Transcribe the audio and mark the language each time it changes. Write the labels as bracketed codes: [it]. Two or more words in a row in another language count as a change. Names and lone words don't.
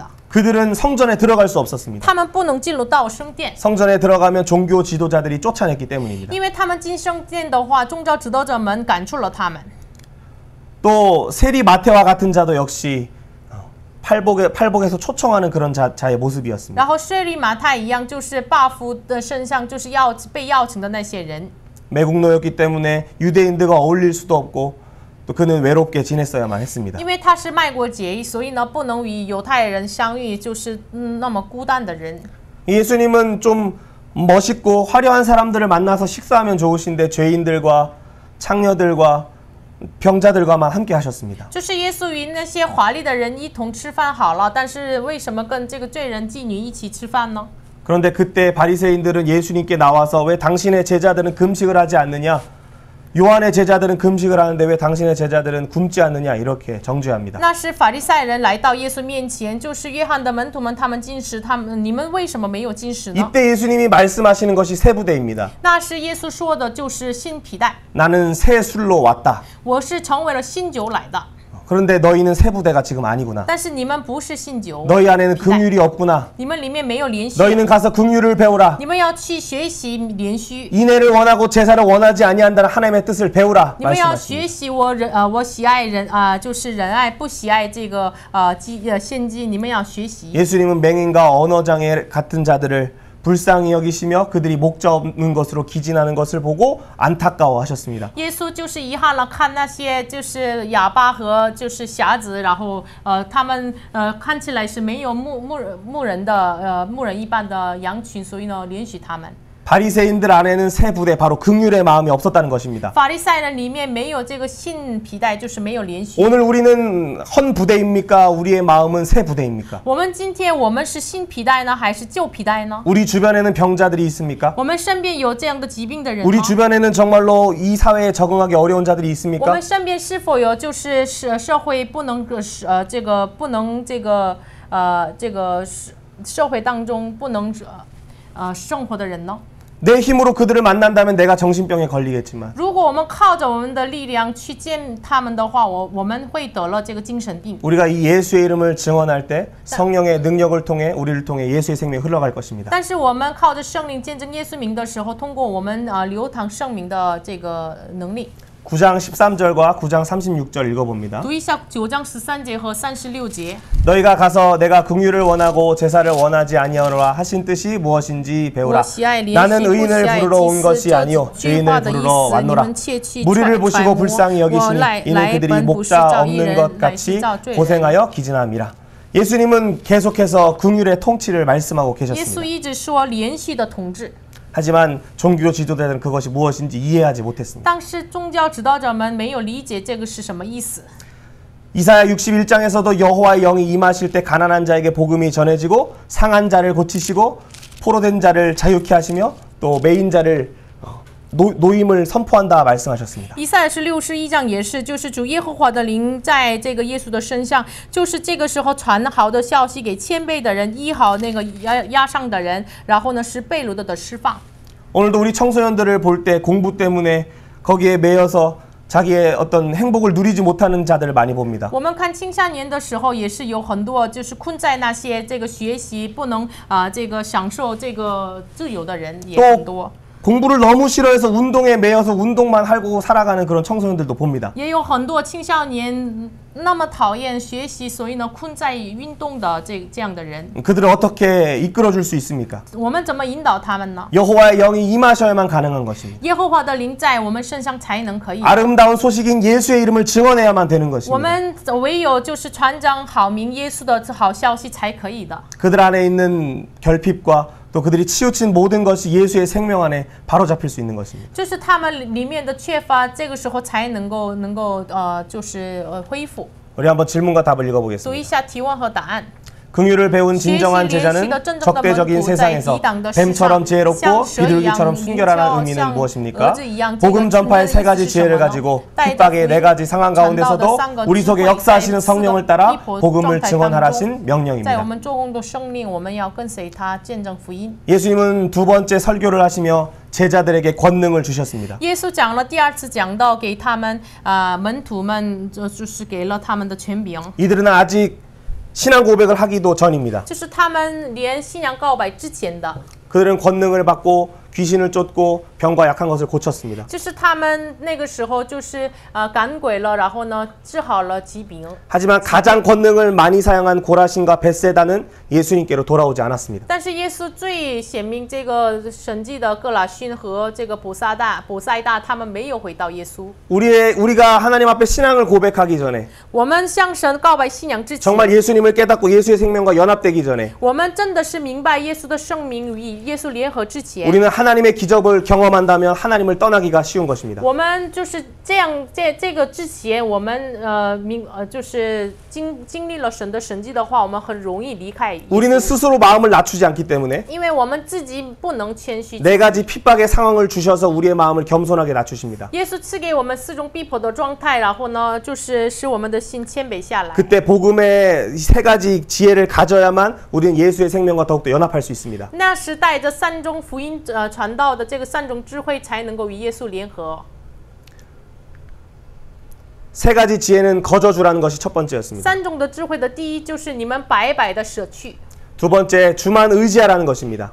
[ko] 그들은 성전에 들어갈 수 없었습니다. [zh] 他们不能进入到圣殿， [ko] 성전에 들어가면 종교 지도자들이 쫓아냈기 때문입니다. [zh] 因为他们进圣殿的话，宗教指导者们赶出了他们。 [ko] 또 세리 마태와 같은 자도 역시 팔복에서 초청하는 그런 자의 모습이었습니다. [zh] 然后税吏马太一样，就是罢夫的身上，就是被邀请的那些人。 [ko] 매국노였기 때문에 유대인들과 어울릴 수도 없고 또 그는 외롭게 지냈어야만 했습니다. [zh] 因为他是卖国贼，所以呢不能与犹太人相遇，就是那么孤单的人。 [ko] 예수님은 좀 멋있고 화려한 사람들을 만나서 식사하면 좋으신데 죄인들과 창녀들과 병자들과만 함께 하셨습니다. [zh] 就是耶稣与那些华丽的人一同吃饭好了，但是为什么跟这个罪人妓女一起吃饭呢？ [ko] 그런데 그때 바리새인들은 예수님께 나와서 왜 당신의 제자들은 금식을 하지 않느냐? 요한의 제자들은 금식을 하는데 왜 당신의 제자들은 굶지 않느냐? 이렇게 정죄합니다. [zh] 那时法利赛人来到耶稣面前，就是约翰的门徒们，他们禁食，你们为什么没有禁食呢？ [ko] 이때 예수님이 말씀하시는 것이 새 부대입니다. [zh] 那时耶稣说的就是新皮带， [ko] 나는 새 술로 왔다. [zh] 我是成为了新酒来的。 [ko] 그런데 너희는 새 부대가 지금 아니구나. [zh] 但是你们不是新酒， [ko] 너희 안에는 긍휼이 없구나. [zh] 你们里面没有怜恤， [ko] 너희는 가서 긍휼을 배우라. [zh] 你们要去学习怜恤， [ko] 인애를 원하고 제사를 원하지 아니한다는 하나님의 뜻을 배우라. [zh] 你们要 [ko] 말씀하십니다. [zh] 学习我喜爱人就是仁爱，不喜爱这个献祭，你们要学习。 [ko] 예수님은 맹인과 언어장애 같은 자들을 불쌍히 여기시며 그들이 목자 없는 것으로 기진하는 것을 보고 안타까워하셨습니다. [zh] 耶稣就是遗憾了，看那些就是哑巴和就是瞎子，然后他们看起来是没有牧人的牧人一般的羊群，所以呢怜恤他们。 [ko] 바리새인들 안에는 새 부대 바로 긍휼의 마음이 없었다는 것입니다. [zh] 法利赛人里面没有这个信皮带，就是没有怜恤。 [ko] 오늘 우리는 헌 부대입니까? 우리의 마음은 새 부대입니까? [zh] 我们今天我们是新皮带呢，还是旧皮带呢？ [ko] 우리 주변에는 병자들이 있습니까? [zh] 我们身边有这样的疾病的人吗？ [ko] 우리 주변에는 정말로 이 사회에 적응하기 어려운 자들이 [zh] 我 [ko] 있습니까? [zh] 们身边是否有就是社会不能社会当中不能生活的人呢？ [ko] 내 힘으로 그들을 만난다면 내가 정신병에 걸리겠지만 [zh] 如果我们靠着我们的力量去见他们的话，我们会得了这个精神病。 [ko] 우리가 이 예수의 이름을 증언할 때 성령의 능력을 통해 우리를 통해 예수의 생명이 흘러갈 것입니다. [zh] 但是我们靠着圣灵见证耶稣名的时候，通过我们流淌圣名的这个能力。 [ko] 9장 13절과 9장 36절 읽어봅니다. [zh] 读一下9章13节和36节。 [ko] 너희가 가서 내가 긍휼을 원하고 제사를 원하지 아니하노라 하신 뜻이 무엇인지 배우라. 나는 의인을 부르러 온 것이 아니요 죄인을 부르러 왔노라. 무리를 보시고 불쌍히 여기시니 이는 그들이 목자 없는 것 같이 고생하여 기진함이라. 예수님은 계속해서 긍휼의 통치를 말씀하고 [zh] 耶稣 [ko] 계셨습니다. [zh] 一直说连续的统治。 [ko] 하지만 종교 지도자들은 그것이 무엇인지 이해하지 못했습니다. [zh] 但是宗教指导者们没有理解这个是什么意思。 [ko] 이사야 61장에서도 여호와의 영이 임하실 때 가난한 자에게 복음이 전해지고 상한 자를 고치시고 포로된 자를 자유케 하시며 또 매인 자를 노임을 선포한다 말씀하셨습니다. [zh] 以赛亚是61章也是，就是主耶和华的灵在这个耶稣的身上，就是这个时候传好的消息给谦卑的人，医好那个压伤的人，然后呢是被掳的释放。 [ko] 오늘도 우리 청소년들을 볼 때 공부 때문에 거기에 매여서 자기의 어떤 행복을 누리지 못하는 자들을 많이 봅니다. [zh] 我们看青少年的时候，也是有很多就是困在那些这个学习不能这个享受这个自由的人也很多。 [ko] 공부를 너무 싫어해서 운동에 매여서 운동만 하고 살아가는 그런 청소년들도 봅니다. [zh] 也有很多青少年那么讨厌学习，所以呢困在运动的这样的人。 [ko] 그들을 어떻게 이끌어줄 수 있습니까? [zh] 我们怎么引导他们呢？ [ko] 여호와의 영이 임하셔야만 가능한 것입니다. [zh] 耶和华的灵在我们身上才能可以。 [ko] 아름다운 소식인 예수의 이름을 증언해야만 되는 [zh] 我 [ko] 것입니다. [zh] 们唯有就是传讲好名耶稣的好消息才可以的。 [ko] 그들 안에 있는 결핍과 또 그들이 치우친 모든 것이 예수의 생명 안에 바로 잡힐 수 있는 것입니다. [zh] 就是他们里面的缺乏，这个时候才能够就是恢复。 [ko] 우리 한번 질문과 답을 [zh] 读 [ko] 읽어보겠습니다. [zh] 一下提问和答案。 [ko] 긍휼을 배운 진정한 제자는 적대적인 세상에서 뱀처럼 지혜롭고 비둘기처럼 순결하는 의미는 무엇입니까? 복음 전파의 세 가지 지혜를 가지고 핍박의 네 가지 상황 가운데서도 우리 속에 역사하시는 성령을 따라 복음을 증언하라신 [zh] 在我 [ko] 명령입니다. [zh] 们做工的生命，我们要跟随他见证福音。 [ko] 예수님은 두 번째 설교를 하시며 제자들에게 권능을 주셨습니다. [zh] 耶稣讲了第二次讲道给他们门徒们，就是给了他们的权柄。 [ko] 이들은 아직 신앙 고백을 하기도 전입니다. [zh] 就是他们连信仰告白之前的， [ko] 그들은 권능을 받고 귀신을 쫓고 병과 약한 것을 고쳤습니다. [zh] 就是他们那个时候就是赶鬼了，然后呢治好了疾病。 [ko] 하지만 가장 권능을 많이 사용한 고라신과 벳세다는 예수님께로 돌아오지 않았습니다. [zh] 但是耶稣最显明这个神迹的哥拉逊和这个伯赛大，他们没有回到耶稣。 [ko] 우리가 하나님 앞에 신앙을 고백하기 전에 [zh] 我们向神告白信仰之前， [ko] 정말 예수님을 깨닫고 예수의 생명과 연합되기 전에 [zh] 我们真的是明白耶稣的生命与耶稣联合之前， [ko] 우리는 하나님의 기적을 경험한다면 하나님을 떠나기가 쉬운 것입니다. [zh] 我们就是这样，这个之前，我们就是经历了神的神迹的话，我们很容易离开耶稣。 [ko] 우리는 스스로 마음을 낮추지 않기 때문에 [zh] 因为我们自己不能谦虚。 [ko] 네 가지 핍박의 상황을 주셔서 우리의 마음을 겸손하게 낮추십니다. [zh] 耶稣赐给我们4种逼迫的状态，然后呢，就是使我们的心谦卑下来。 [ko] 그때 복음의 세 가지 지혜를 가져야만 우리는 예수의 생명과 더욱더 연합할 수 있습니다. [zh] 那时带着3种福音传道的这个3种智慧，才能够与耶稣联合。 [ko] 세 가지 지혜는 거저주라는 것이 첫 번째였습니다. [zh] 3种的智慧的第一就是你们白白的舍去， [ko] 두 번째 주만 의지하라는 것입니다.